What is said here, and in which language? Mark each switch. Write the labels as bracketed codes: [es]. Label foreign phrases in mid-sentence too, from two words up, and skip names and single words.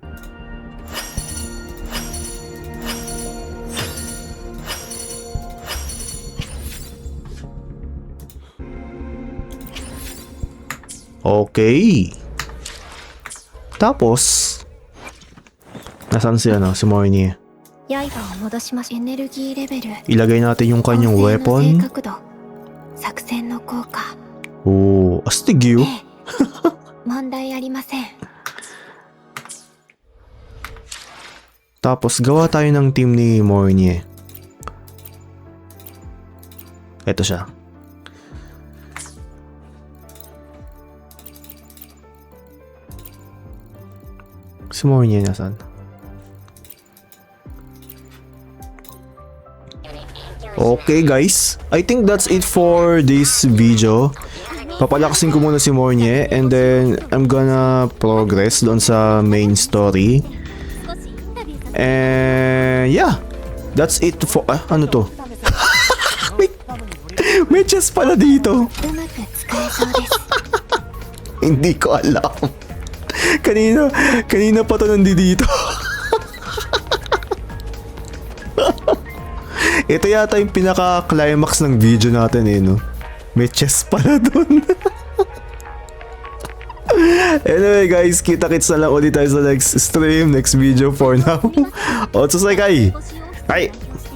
[tl] Okay. Tapos, nasaan si Mornie? [ja] 刃を戻しましエネルギーレベル [tl] Ilagay natin yung [ja] 構 [tl] kanyang [ja] 成の正 [tl] weapon. [ja] 確度作戦の効果 [tl] Oh, astig yun. [ja] 問題ありません [tl] Tapos, gawa tayo ng team ni Mornie. Ito siya. Si Mornie nasaan? [en] Okay guys, I think that's it for this video. [tl] Papalakasin ko muna si Mornie [en] and then I'm gonna progress [tl] doon sa [en] main story. And yeah, that's it for... [tl] ano to? may chest pala dito. [ja] うまく使えそうです [tl] Hindi ko alam. Kanina pa to nandito. Ito yata yung pinaka-climax ng video natin eh, no? May chest pala dun. [en] Anyway guys, [tl] kita-kits na lang ulit tayo sa [en] next stream, next video for now. [tl] Otsusekai! Bye!